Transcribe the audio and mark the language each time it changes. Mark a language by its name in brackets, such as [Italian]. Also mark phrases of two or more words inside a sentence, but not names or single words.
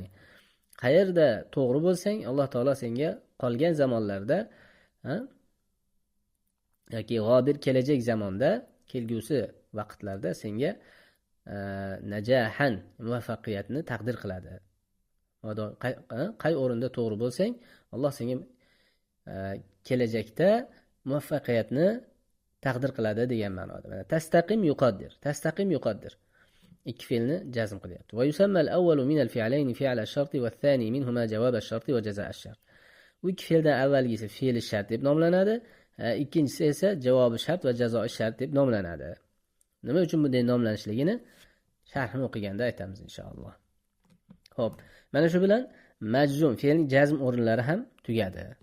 [Uzbek] Qayerda to'g'ri bo'lsang, Alloh taolo senga qolgan zamonlarda, yoki g'obir kelajak zamonda, kelgusi vaqtlarda senga najahan muvaffaqiyatni taqdir qiladi. Qay o'rinda to'g'ri bo'lsang, Alloh senga kelajakda muvaffaqiyatni taqdir qiladi degan ma'noda. Mana [Arabic] تستقم يقدر. تستقم يقدر. [Uzbek] ikki fe'lni jazm qilyapti. [Arabic] ويسمى الأول من الفعلين فعل الشرط والثاني منهما جواب الشرط وجزاء الشرط. [Uzbek] Bu ikki fe'ldan avvalgisi fe'l shart deb nomlanadi, ikkinchisi esa javobi shart va jazoi shart deb nomlanadi. Nima uchun bunday nomlanishligini sharhini o'qiganda aytamiz inshaalloh. Xo'p, mana shu bilan majzum fe'lning jazm o'rinlari ham tugadi.